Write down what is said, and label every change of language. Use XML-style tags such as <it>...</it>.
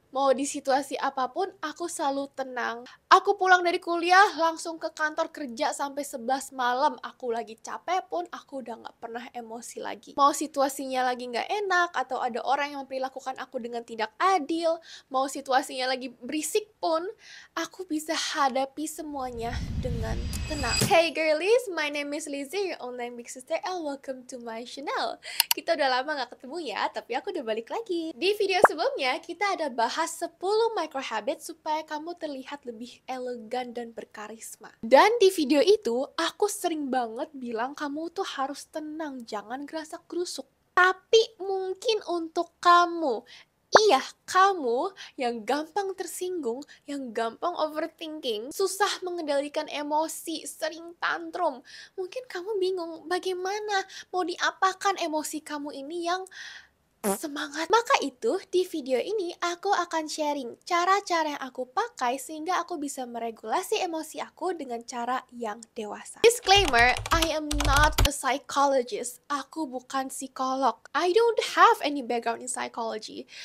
<id>Mau di situasi apapun, aku selalu tenang. Aku pulang dari kuliah langsung ke kantor kerja sampai 11 malam. Aku lagi capek pun, aku udah gak pernah emosi lagi. Mau situasinya lagi gak enak, atau ada orang yang memperlakukan aku dengan tidak adil, mau situasinya lagi berisik pun, aku bisa hadapi semuanya dengan tenang.</id> <en>Hey girlies, my name is Lizzie, your online big sister, and welcome to my channel.</en> <id>Kita udah lama gak ketemu ya, tapi aku udah balik lagi. Di video sebelumnya, kita ada bahas 10 micro habits supaya kamu terlihat lebih elegan dan berkarisma. Dan di video itu, aku sering banget bilang kamu tuh harus tenang, jangan gerasak-gerusuk. Tapi mungkin untuk kamu, iya, kamu yang gampang tersinggung, yang gampang overthinking, susah mengendalikan emosi, sering tantrum. Mungkin kamu bingung bagaimana mau diapakan emosi kamu ini yang semangat. Maka itu, di video ini aku akan sharing cara-cara yang aku pakai sehingga aku bisa meregulasi emosi aku dengan cara yang dewasa.</id> <en>Disclaimer, I am not a psychologist.</en> <id>Aku bukan psikolog.</id> <en>I don't have any background in psychology.</en>